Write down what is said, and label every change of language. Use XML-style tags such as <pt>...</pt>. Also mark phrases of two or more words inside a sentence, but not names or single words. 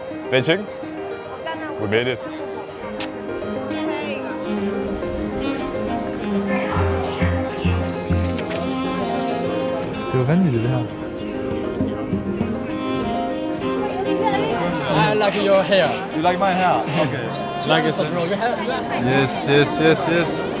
<en>Beijing? We made it.</en> <da>Det var vanvittigt, det her.</da> <en>I like your hair. You like my hair? Okay. Like it, bro. You have. Yes.</en>